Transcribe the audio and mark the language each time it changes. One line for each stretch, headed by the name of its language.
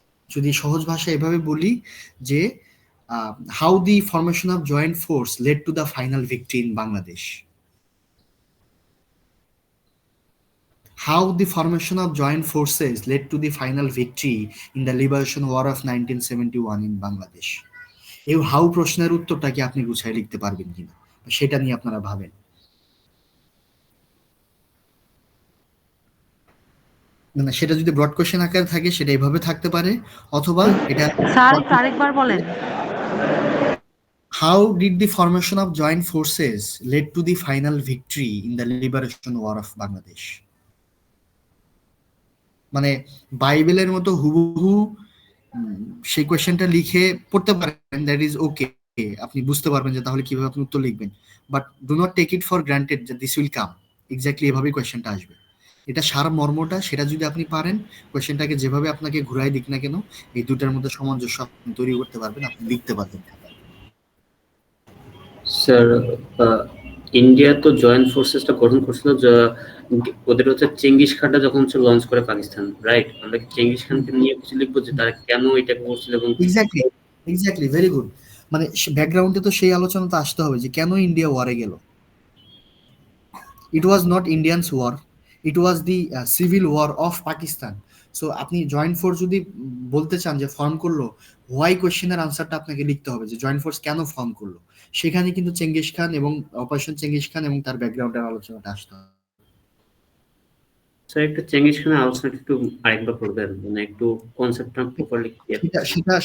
Bangla: যদি সহজ ভাষায় এভাবে বলি যে
English: How the formation of joint force led to the final victory in Bangladesh, how the formation of joint forces led to the final victory in the liberation war of 1971 in Bangladesh.
Bangla: এই how প্রশ্নের উত্তরটা কি আপনি গুছায় লিখতে পারবেন কিনা সেটা নিয়ে আপনারা ভাবেন। মানে সেটা যদি ব্রড কোশ্চেন আকারে থাকে সেটা এভাবে থাকতে পারে, অথবা এটা স্যার একটু আরেকবার বলেন।
English: how did the formation of joint forces led to the final victory in the liberation war of Bangladesh।
Bangla: মানে বাইবেলের মতো হুবহু সেই কোয়েশ্চেনটা লিখে পড়তে পারেন,
English: that is okay,
Bangla: আপনি বুঝতে পারবেন যে তাহলে কিভাবে আপনি উত্তর লিখবেন।
English: but do not take it for granted যে this will come, exactly
Bangla: এভাবেই কোয়েশ্চেনটা আসবে। এটা সার মর্মটা, সেটা যদি আপনি পারেন, কোয়েশ্চেনটাকে যেভাবে আপনাকে ঘুরাই দিক না কেন, এই দুটার মধ্যে সামঞ্জস্য আপনি তৈরি করতে পারবেন, আপনি লিখতে পারবেন। স্যার, ইন্ডিয়া তো জয়েন্ট ফোর্সেসটা গঠন করছিল, ওদের হচ্ছে চেঙ্গিস খানটা যখন হচ্ছে লঞ্চ করে পাকিস্তান, রাইট? আমরা কি চেঙ্গিস খানকে নিয়ে কিছু লিখবো যে তারা কেন এটা করছিল এবং
English: Exactly exactly, very good.
Bangla: মানে ব্যাকগ্রাউন্ডে তো সেই আলোচনা তো আসতে হবে যে কেন ইন্ডিয়া ওয়ারে গেল।
English: It was not Indians war, it was the civil war of Pakistan.
Bangla: So আপনি জয়েন্ট ফোর্স যদি বলতে চান যে ফর্ম করলো, হোয়াই কোয়েশ্চেনের আনসারটা আপনাকে লিখতে হবে যে জয়েন্ট ফোর্স কেন ফর্ম করলো। সেখানে কিন্তু চেঙ্গিস খান এবং অপারেশন চেঙ্গিস খান এবং তার ব্যাকগ্রাউন্ডের আলোচনাটা আসতে হবে। স্যার একটা চেঙ্গিস খানের আলোচনাটা একটু আরেকবার করবেন, মানে একটু কনসেপ্টটা প্রপারলি ক্লিয়ার।